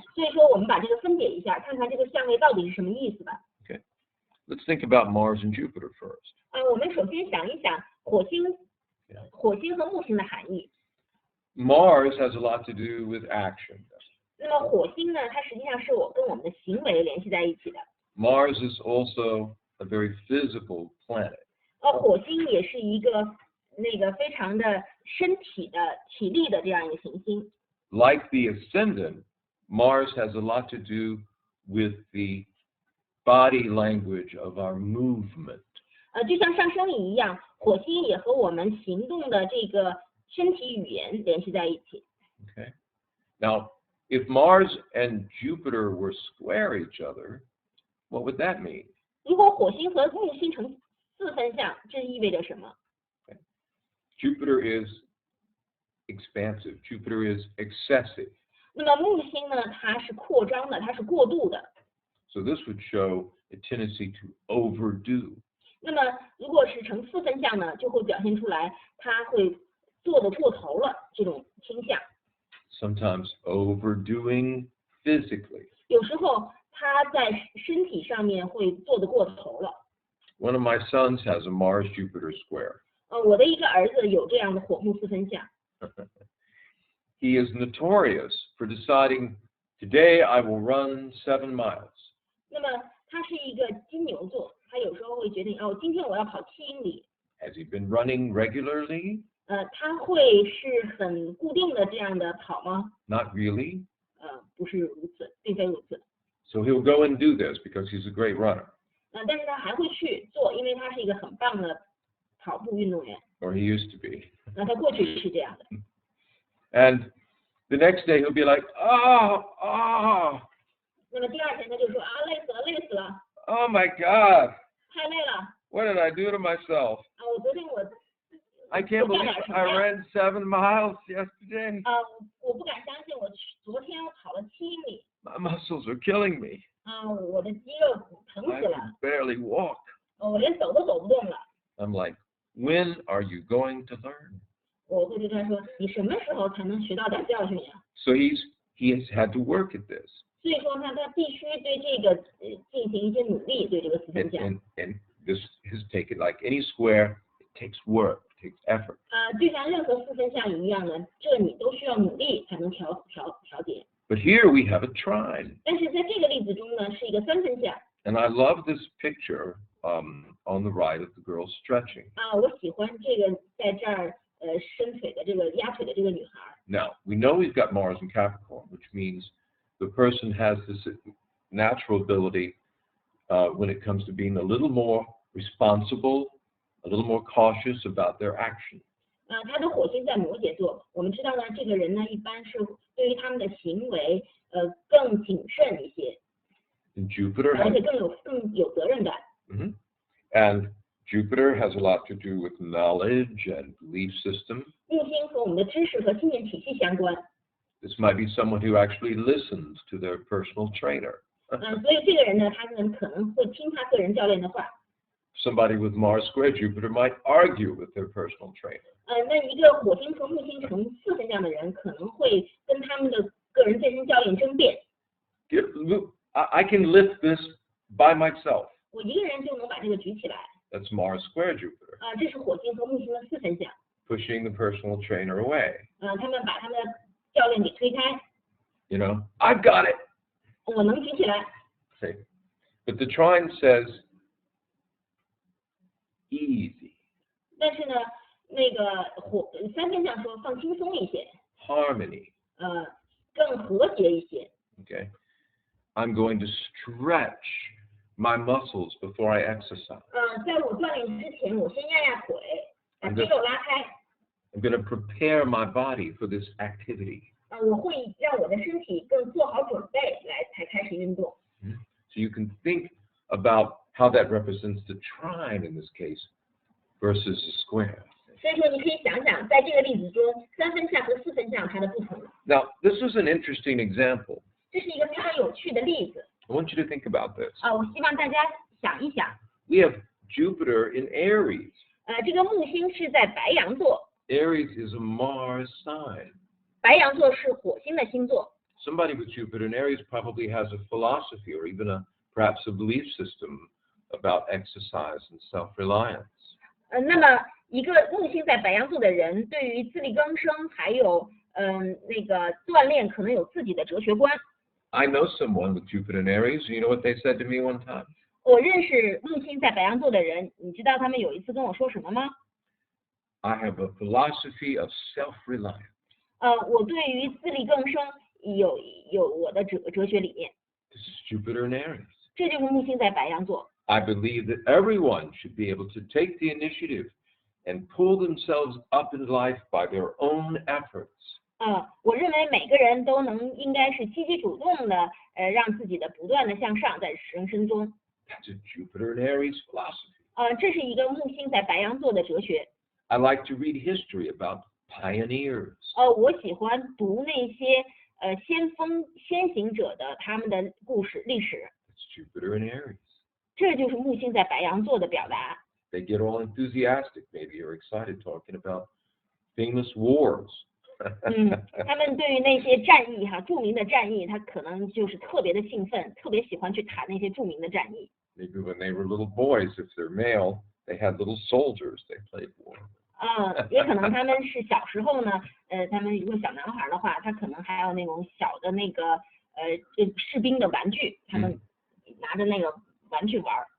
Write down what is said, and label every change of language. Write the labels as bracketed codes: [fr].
[zh] 所以说，我们把这个分解一下，看看这个相位到底是什么意思吧。 [en] Okay, let's think about Mars and Jupiter first. [zh] 我们首先想一想火星和木星的含义。 [en] Mars has a lot to do with action. [zh] 那么火星呢，它实际上是跟我们的行为联系在一起的。 [en] Mars is also a very physical planet. [zh] 火星也是一个非常的身体的体力的这样一个行星。 [en] Like the ascendant, Mars has a lot to do with the body language of our movement. [zh] 就像上升一样，火星也和我们行动的这个身体语言联系在一起。 [en] Okay. Now, if Mars and Jupiter were square each other, what would that mean? [zh] 如果火星和木星成四分相，这意味着什么？ [en] Okay. Jupiter is expansive. Jupiter is excessive. [zh] 那么木星呢，它是扩张的，它是过度的。 [en] So this would show a tendency to overdo. [zh] 那么如果是成四分相呢，就会表现出来它会做得过头了这种倾向。 [en] Sometimes overdoing physically. [zh] 有时候他在身体上面会做得过头了。 [en] One of my sons has a Mars-Jupiter square. [zh] 我的一个儿子有这样的火木四分相。 [en] He is notorious for deciding, today I will run 7 miles. [zh] 那么他是一个金牛座，他有时候会决定，今天我要跑7英里。 [en] Has he been running regularly? [zh] 他会是很固定的这样的跑吗？ [en] Not really. [zh] 不是如此，并非如此。 [en] So he'll go and do this because he's a great runner. [zh] 但是他还会去做，因为他是一个很棒的跑步运动员。 [en] Or he used to be. [zh] 他过去是这样的。 [en] And the next day he'll be like, oh. [zh] 那么第二天他就说累死了。 [en] Oh my God. [zh] 太累了。 [en] What did I do to myself? [zh] 我昨天 [en] I can't believe I ran 7 miles yesterday. [zh] 我不敢相信，昨天跑了7英里。 [en] My muscles are killing me. [zh] 我的肌肉疼死 [en] I [zh] 了。 [en] can barely walk. [zh] 我连走都走不动了。 [en] I'm like, when are you going to learn? [zh] 我会对他说，你什么时候才能学到点教训呀？ [en] So he has had to work at this. [zh] 所以说呢，他必须对这个进行一些努力，对这个四分相。 [en] And this has taken, like any square, it takes work, it takes effort. [zh] 就像任何四分相一样呢，这你都需要努力才能调节。 [en] But here we have a trine. [zh] 但是在这个例子中呢，是一个三分相。 [en] And I love this picture on the right of the girl stretching. [zh] 我喜欢这个在这儿伸腿的这个压腿的这个女孩。 [en] Now, we know we've got Mars in Capricorn, which means the person has this natural ability when it comes to being a little more responsible, a little more cautious about their action. [zh] 他的火星在摩羯座，我们知道呢，这个人呢一般是对于他们的行为更谨慎一些， [en] And Jupiter [zh] 而且 [en] has, [zh] 更有责任感。 [en] and Jupiter has a lot to do with knowledge and belief system. [zh] 木星和我们的知识和信念体系相关。 [en] This might be someone who actually listens to their personal trainer. [zh] 所以这个人呢，他可能会听他个人教练的话。 [en] Somebody with Mars square Jupiter might argue with their personal trainer. [zh] 那一个火星和木星成四分相的人，可能会跟他们的个人健身教练争辩。 [en] I can lift this by myself. [zh] 我一个人就能把这个举起来。 [en] That's Mars square Jupiter. [zh] 这是火星和木星的四分相。 [en] Pushing the personal trainer away. [zh] 他们把他们的教练给推开。 [en] You know, I've got it. [zh] 我能举起来。 [en] See, but the trine says easy. [zh] 但是呢，那个三分相说放轻松一些。 [en] Harmony. [zh] 更和谐一些。 [en] Okay. I'm going to stretch my muscles before I exercise. [zh] 在我锻炼之前，我先压腿，把肌肉拉开。 [en] I'm going to prepare my body for this activity. [zh] 我会让我的身体更做好准备才开始运动。 [en] So you can think about how that represents the trine in this case versus a square. [zh] 所以说你可以想想，在这个例子中，3分相和4分相它的不同。 [en] Now, this is an interesting example. [zh] 这是一个非常有趣的例子。 [en] I want you to think about this. [zh] 我希望大家想一想。 [en] We have Jupiter in Aries. [zh] 这个木星是在白羊座。 [en] Aries is a Mars sign. [zh] 白羊座是火星的星座。 [en] Somebody with Jupiter in Aries probably has a philosophy or even perhaps a belief system about exercise and self-reliance. [zh] 那么一个木星在白羊座的人，对于自力更生还有那个锻炼，可能有自己的哲学观。 [en] I know someone with Jupiter in Aries. You know what they said to me one time? [zh] 我认识木星在白羊座的人，你知道他们有一次跟我说什么吗？ [en] I have a philosophy of self-reliance. [zh] 我对于自力更生有我的哲学理念。 [en] This is Jupiter in Aries. [zh] 这就是木星在白羊座。 [en] I believe that everyone should be able to take the initiative and pull themselves up in life by their own efforts. [zh] 我认为每个人都应该是积极主动的，让自己的不断的向上，在人生中。 [en] That's a Jupiter in Aries philosophy. [zh] 这是一个木星在白羊座的哲学。 [en] I like to read history about pioneers. [zh] 我喜欢读那些先行者的他们的故事历史。 [en] It's Jupiter in Aries. [zh] 这就是木星在白羊座的表达。 [en] They get all enthusiastic, maybe, or excited talking about famous wars. [zh] 他们对于那些战役著名的战役，他可能就是特别的兴奋，特别喜欢去谈那些著名的战役。 [en] Maybe when they were little boys, if they're male, they had little soldiers they played war. [zh] 也可能他们是小时候呢，他们如果小男孩的话，他可能还有那种小的那个士兵的玩具，他们拿着那个玩具玩。